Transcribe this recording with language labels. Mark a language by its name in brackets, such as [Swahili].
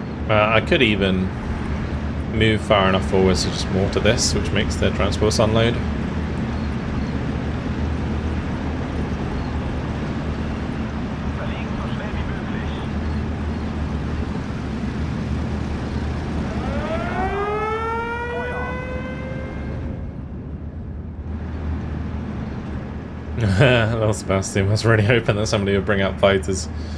[English] I could even move far enough forwards to just mortar this, which makes their transports unload. [German] Verlegen so schnell wie möglich. Feuer. [English] Little Sebastian was really hoping that somebody would bring out fighters.